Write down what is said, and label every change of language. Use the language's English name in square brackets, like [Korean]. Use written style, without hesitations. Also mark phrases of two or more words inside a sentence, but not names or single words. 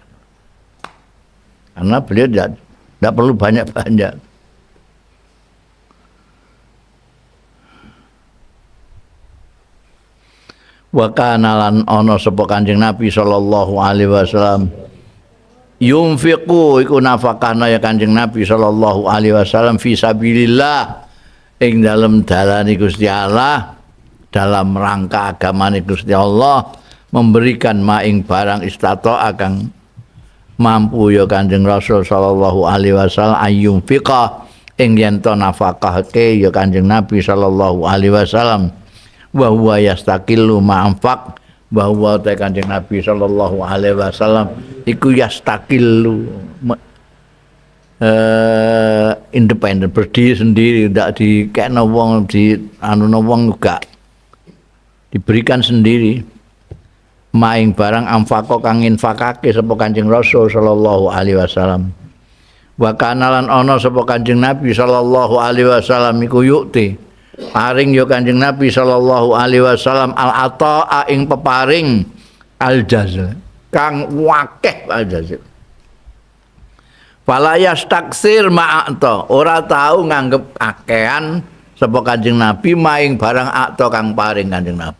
[Indonesian] Karena beliau tidak perlu banyak-banyak. [Arabic] وكان [Javanese] lan ana sapa Kanjeng Nabi [Arabic] صلى الله عليه وسلم [Javanese] yunfiqu iku nafakahna ya Kanjeng Nabi [Arabic] صلى الله عليه وسلم في سبيل الله [Javanese] ing dalem dalane Gusti Allah, [Indonesian] dalam rangka [Javanese] agamane Gusti Allah, memberikan maing barang istata kang mampu ya Kanjeng Rasul [Arabic] صلى الله عليه وسلم [Javanese] ayyunfiqa ing yen to nafakahke ya Kanjeng Nabi [Arabic] صلى الله عليه وسلم وهو يستقل ما أنفق, [Javanese] bahwa Kanjeng Nabi [Arabic] صلى الله عليه وسلم [Javanese] iku yastaqillu independen, [Indonesian] berdiri sendiri, [Javanese] ndak dikekno wong, di anuno wong enggak, [Indonesian] diberikan sendiri. [Javanese] Maing barang amfaqo kang infakake sapa Kanjeng Rasul [Arabic] صلى الله عليه وسلم. وكان [Javanese] lan ana sapa Kanjeng Nabi [Arabic] صلى الله عليه وسلم [Javanese] iku yukti paring ya Kanjeng Nabi [Arabic] صلى الله عليه وسلم العطاء [Javanese] ing peparing [Arabic] الجزيل [Javanese] kang wakeh [Arabic] الجزيل. فلا يستكثر ما أعطى, [Javanese] ora tahu nganggep akean sapa Kanjeng Nabi maing barang akta kang paring Kanjeng Nabi.